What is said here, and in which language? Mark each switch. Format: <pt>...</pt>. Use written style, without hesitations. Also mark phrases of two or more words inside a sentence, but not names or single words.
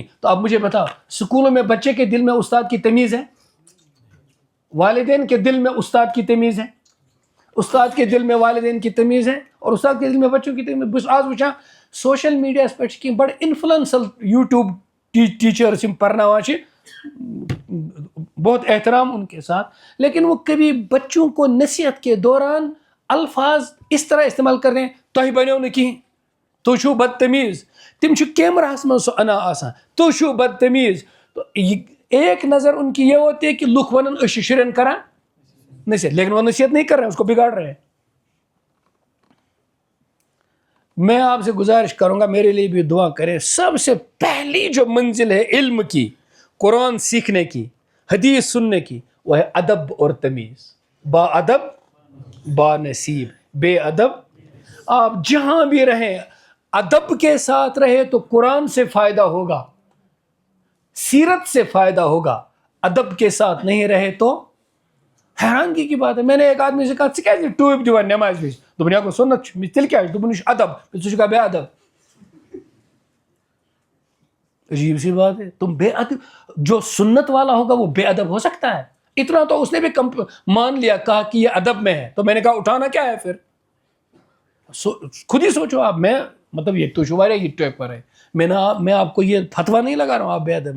<ur>تو اب مجھے بتاؤ, اسکولوں میں بچے کے دل میں استاد کی تمیز ہے, والدین کے دل میں استاد کی تمیز ہے, استاد کے دل میں والدین کی تمیز ہے, اور استاد کے دل میں بچوں کی تمیز.</ur> <ks>آج وچھان سوشل میڈیا پہ کی بڑے انفلوئنسل یوٹیوب ٹیچرس پرناوان,</ks> <ur>بہت احترام ان کے ساتھ, لیکن وہ کبھی بچوں کو نصیحت کے دوران الفاظ اس طرح استعمال کر رہے ہیں,</ur> <ks>تُہۍ بنیو نہٕ کِہیٖنۍ, تُہۍ چھُو بدتمیز. تم چھِ کیمراہس منٛز سُہ انا آسان, تُہۍ چھُو بدتمیز.</ks> <ur>تو ایک نظر ان کی یہ ہوتی ہے کہ</ur> <ks>لُکھ ونن أسۍ چھِ شُرٮ۪ن کران نصیحت,</ks> <ur>لیکن وہ نصیحت نہیں کر رہے ہیں, اس کو بگاڑ رہے ہیں. میں آپ سے گزارش کروں گا, میرے لیے بھی دعا کریں. سب سے پہلی جو منزل ہے علم کی, قرآن سیکھنے کی, حدیث سننے کی, وہ ہے ادب اور تمیز. با ادب با نصیب, بے ادب. آپ جہاں بھی رہیں ادب کے ساتھ رہے تو قرآن سے فائدہ ہوگا, سیرت سے فائدہ ہوگا. ادب کے ساتھ نہیں رہے تو حیرانگی کی بات ہے. میں نے ایک آدمی سے کہا</ur> <ks>ژٕ کیٛازِ ٹوپۍ دِوان نماز وِزِ, دوٚپُن یہِ گوٚو سُنت چھُ. تیٚلہِ کیٛاہ چھُ, دوٚپُن یہِ چھُ ادب, ژٕ چھُکھا بے ادب.</ks> <ur>عجیب سی بات ہے. تم بے ادب, جو سنت والا ہوگا وہ بے ادب ہو سکتا ہے؟ اتنا تو اس نے بھی مان لیا, کہا کہ یہ ادب میں ہے. تو میں نے کہا اٹھانا کیا ہے پھر, خود ہی سوچو آپ. میں مطلب یہ تو شوار ہے, یہ ٹیپ پر ہے, میں آپ کو یہ فتوا نہیں لگا رہا ہوں آپ بے ادب ہیں.</ur>